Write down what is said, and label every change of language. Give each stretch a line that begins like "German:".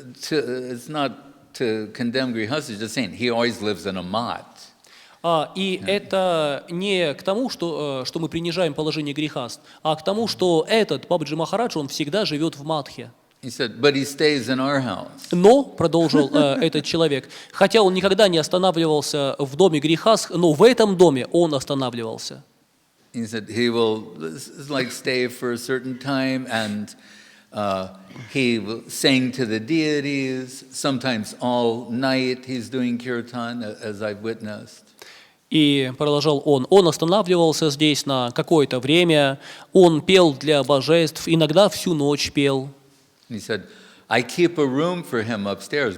English: It's not to condemn grihastas, just saying he always lives in a mat.
Russian: И это не к тому, что мы принижаем положение грехаст, а к тому, что этот Бабаджи Махарадж, он всегда живет в матхе.
English: He said, but he stays in our house.
Russian: Но, продолжил этот человек, хотя он никогда не останавливался в доме грехаст, но в этом доме он останавливался.
English: He said he will stay for a certain time and he will sing to the deities. Sometimes all night he's doing kirtan, as I've witnessed.
Russian: И продолжал он останавливался здесь на какое-то время, он пел для божеств, иногда всю ночь пел.
English: He said, I keep a room for him upstairs.